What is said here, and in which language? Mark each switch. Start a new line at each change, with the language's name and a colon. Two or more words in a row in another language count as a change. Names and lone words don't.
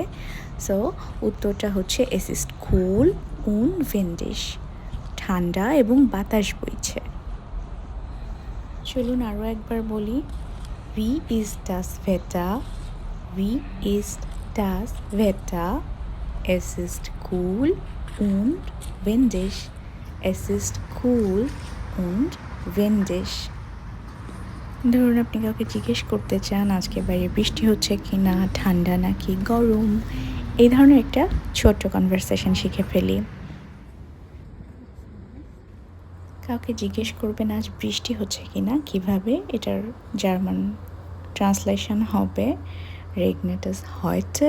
Bangla: সো উত্তরটা হচ্ছে
German: es ist kühl und windig,
Bangla: ঠান্ডা এবং বাতাস বইছে। চলুন আরও একবার বলি।
German: Wie ist das Wetter. Wie ist das Wetter. Es ist cool und windig. Es ist cool und windig.
Bangla: ধরুন আপনি কাউকে জিজ্ঞেস করতে চান আজকে বাইরে বৃষ্টি হচ্ছে কি না, ঠান্ডা নাকি গরম। এই ধরনের একটা ছোট্ট কনভারসেশন শিখে ফেলি। কাউকে জিজ্ঞেস করবেন আজ বৃষ্টি হচ্ছে কি না, কীভাবে, এটার
English: German translation
Bangla: হবে
German: Regnet es heute.